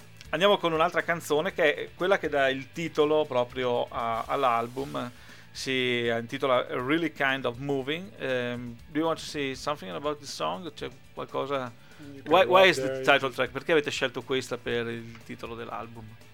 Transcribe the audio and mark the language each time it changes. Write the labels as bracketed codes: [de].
[it] Andiamo con un'altra canzone che è quella che dà il titolo proprio all'album. Si intitola A Really Kind of Moving. [en] Do you want to say something about this song? [it] C'è qualcosa? [en] Why is the title track? [it] Perché avete scelto questa per il titolo dell'album?